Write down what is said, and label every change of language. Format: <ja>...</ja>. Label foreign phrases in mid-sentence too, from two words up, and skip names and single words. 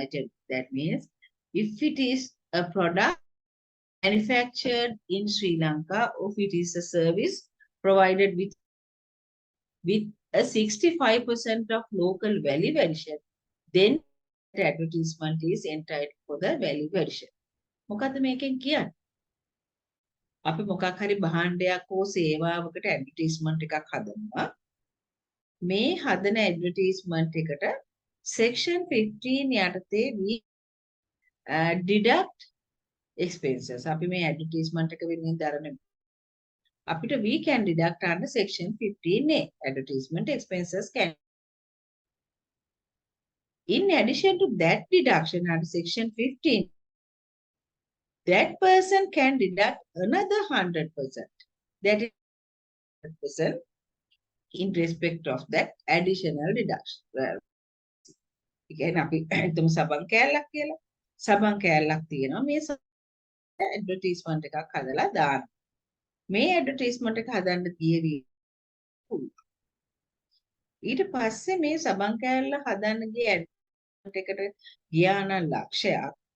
<en>That means if it is a product manufactured in Sri Lanka or if it is a service provided with a 65% of local value addition, then the advertisement is entitled for the value addition.</en> <si>මොකද්ද මේකෙන් කියන්නේ? අපි මොකක් හරි භාණ්ඩයක් හෝ සේවාවකට ඇඩ්වර්ටයිස්මන්ට් එකක් හදනවා. මේ හදන ඇඩ්වර්ටයිස්මන්ට් එකට section 15 යටතේ</si> <en>we deduct expenses.</en> <si>අපි මේ ඇඩ්වර්ටයිස්මන්ට් එක වෙනුවෙන් දරන අපිට</si> <en>we can deduct under section 15A. Advertisement expenses can. In addition to that deduction under section 15, that person can deduct another 100%. That is 100% in respect of that additional deduction. Well, again,</en> <si>අපි හිතමු සබන් කෑල්ලක් කියලා. සබන් කෑල්ලක් තියෙනවා. මේ ඇඩ්වර්ටයිස්මන්ට් එකක් හදලා දාන්න. මේ ඇඩ්වර්ටයිස්මන්ට් එක හදන්න තියෙවි. ඊට පස්සේ මේ සබන් කෑල්ල හදන්න ගිය ඇඩ්වර්ටයිස්මන්ට් එකට ගියා නම් ලක්ෂයක්.</si>